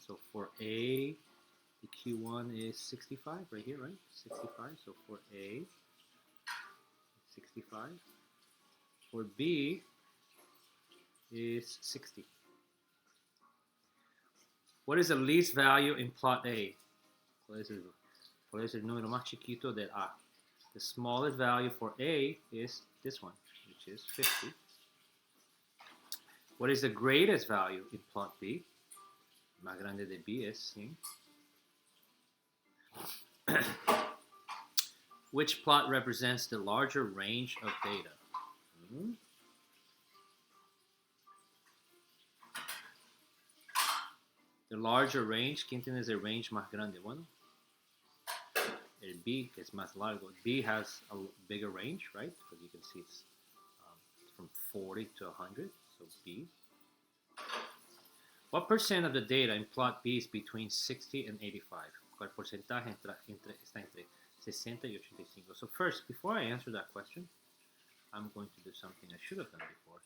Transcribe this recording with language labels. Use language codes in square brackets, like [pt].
[en] So for A, the Q1 is 65, right here, right? 65, so for A, 65. For B is 60. What is the least value in plot A? [es] ¿Cuál es el número más chiquito del A? [en] The smallest value for A is this one, which is 50. What is the greatest value in plot B? [es] Más grande de B es 100. [en] Which plot represents the larger range of data? The larger range, [es] ¿quién tiene el range más grande? Bueno, el B, que es más largo. [en] B has a bigger range, right? Because you can see it's from 40 to 100, so B. What percent of the data in plot B is between 60 and 85? [es] ¿Cuál porcentaje está entre 60 y 85? [en] So first, before I answer that question, I'm going to do something I should have done before.